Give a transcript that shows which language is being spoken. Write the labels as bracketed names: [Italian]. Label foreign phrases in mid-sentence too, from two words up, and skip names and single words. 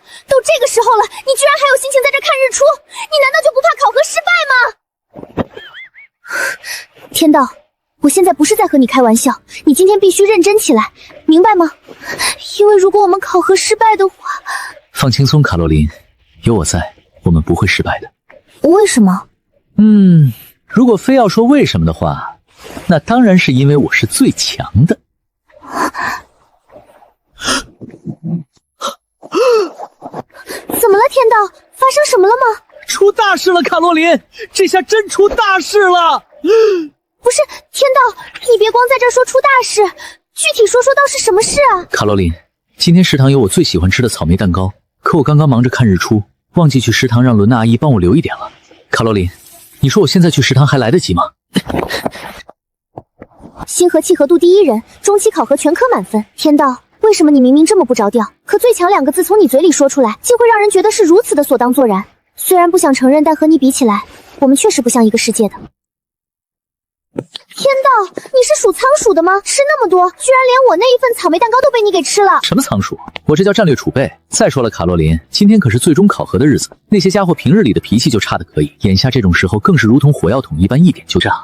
[Chinese] 都這個時候了，你居然還有心情在這看日出，你難道就不怕考核失敗嗎？天道，我現在不是在和你開玩笑，你今天必須認真起來，明白嗎？因為如果我們考核失敗的話…… 放輕鬆，卡羅琳，有我在，我們不會失敗的。為什麼？如果非要說為什麼的話，那當然是因為我是最強的。怎麼了，天道？發生什麼了嗎？出大事了，卡羅琳，這下真出大事了！不是，天道，你別光在這兒說出大事，具體說到是什麼事啊？卡羅琳，今天食堂有我最喜歡吃的草莓蛋糕，可我剛剛忙着看日出，忘記去食堂讓倫娜阿姨幫我留一點了。卡羅琳，你說我現在去食堂還來得及嗎？星河契合度第1人，中期考核全科滿分。天道，為什麼你明明這麼不着調，可最強2個字從你嘴裡說出來，竟會讓人覺得是如此的所當作然？雖然不想承認，但和你比起來，我們確實不像一個世界的。天道，你是數倉鼠的嗎？吃那麼多，居然連我那一份草莓蛋糕都被你給吃了。什麼倉鼠？我這叫戰略儲備。再說了，卡羅琳，今天可是最終考核的日子，那些家伙平日裡的脾氣就差得可以，眼下這種時候更是如同火藥桶一般，一點就炸。